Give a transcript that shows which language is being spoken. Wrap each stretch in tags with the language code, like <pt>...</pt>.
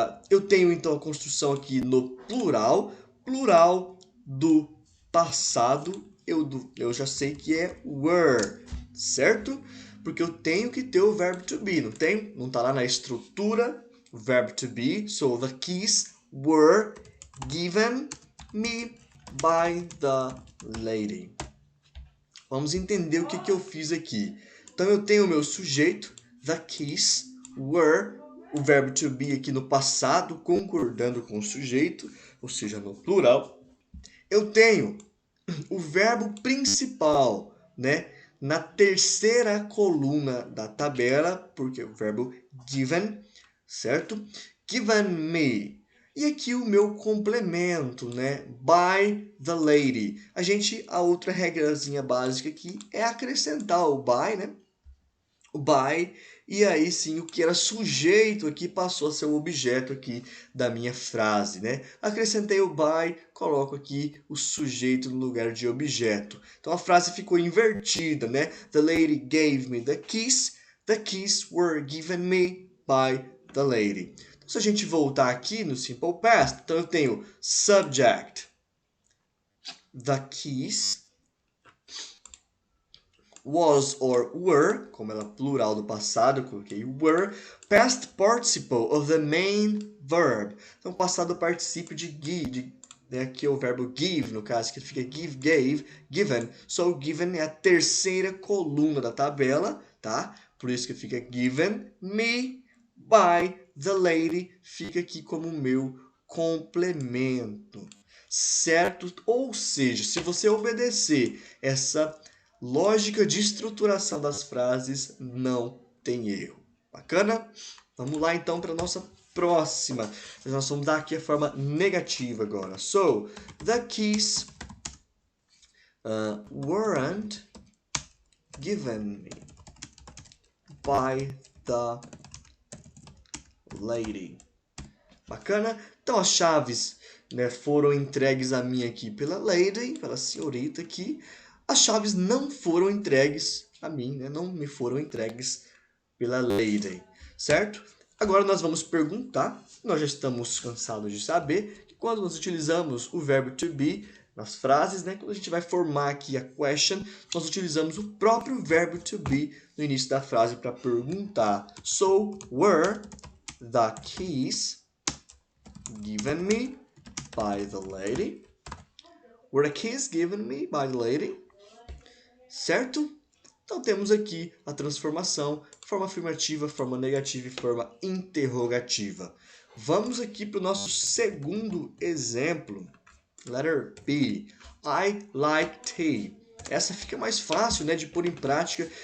<pt>Eu tenho, então, a construção aqui no plural. Plural do passado, eu já sei que é were, certo? Porque eu tenho que ter o verbo to be, não tem? Não está lá na estrutura o verbo to be.</pt> <en>So, the keys were given me by the lady.</en> <pt>Vamos entender o que eu fiz aqui. Então, eu tenho o meu sujeito,</pt> <en>the keys were,</en> <pt>o verbo to be aqui no passado, concordando com o sujeito, ou seja, no plural. Eu tenho o verbo principal, né? Na terceira coluna da tabela, porque é o verbo given, certo?</pt> <en>Given me.</en> <pt>E aqui o meu complemento, né?</pt> <en>By the lady.</en> <pt>A outra regrazinha básica aqui é acrescentar o by, né? O by, e aí sim o que era sujeito aqui passou a ser o objeto aqui da minha frase, né? Acrescentei o by, coloco aqui o sujeito no lugar de objeto. Então a frase ficou invertida, né?</pt> <en>The lady gave me the keys were given me by the lady.</en> <pt>Então, se a gente voltar aqui no simple past, então eu tenho</pt> <en>subject, the keys, was or were,</en> <pt>como ela é plural do passado, eu coloquei were,</pt> <en>past participle of the main verb.</en> <pt>Então, passado particípio de give, né? Aqui é o verbo give, no caso, que fica</pt> <en>give, gave, given.</en> <pt>So, given é a terceira coluna da tabela, tá? Por isso que fica</pt> <en>given me by the lady,</en> <pt>fica aqui como meu complemento, certo? Ou seja, se você obedecer essa lógica de estruturação das frases, não tem erro. Bacana? Vamos lá então para a nossa próxima. Nós vamos dar aqui a forma negativa agora.</pt> <en>So, the keys weren't given me by the lady.</en> <pt>Bacana? Então as chaves, né, foram entregues a mim aqui pela lady, pela senhorita aqui. As chaves não foram entregues a mim, né? Não me foram entregues pela lady, certo? Agora nós vamos perguntar, nós já estamos cansados de saber, quando nós utilizamos o verbo to be nas frases, né? Quando a gente vai formar aqui a question, nós utilizamos o próprio verbo to be no início da frase para perguntar.</pt> <en>So, were the keys given me by the lady? Were the keys given me by the lady?</en> <pt>Certo? Então temos aqui a transformação, forma afirmativa, forma negativa e forma interrogativa. Vamos aqui para o nosso segundo exemplo.</pt> <en>Letter B. I like tea.</en> <pt>Essa fica mais fácil, né, de pôr em prática.</pt>